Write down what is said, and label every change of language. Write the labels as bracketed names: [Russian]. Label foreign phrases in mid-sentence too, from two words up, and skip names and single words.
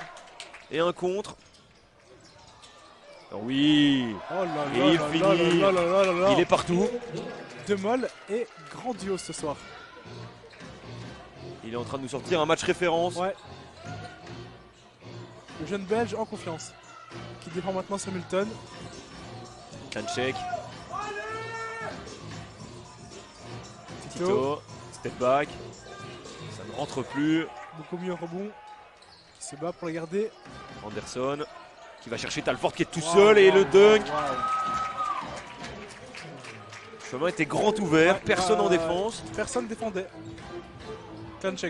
[French] Et un contre. Oh oui, Oh là là et il là finit. là là là là là là. Il est partout. Demol est grandiose ce soir. Il est en train de nous sortir un match référence. Ouais. Le jeune belge en confiance. Qui défend maintenant sur Milton. Klanček, Tito. Tito, [English] step back. [French] Ça ne rentre plus. Beaucoup mieux au rebond. Qui se bat pour la garder. Anderson qui va chercher Talford qui est tout Wow, seul et wow, le dunk. wow. Le chemin était grand ouvert, Ouais, personne en ouais, défense. Personne défendait. Klanček.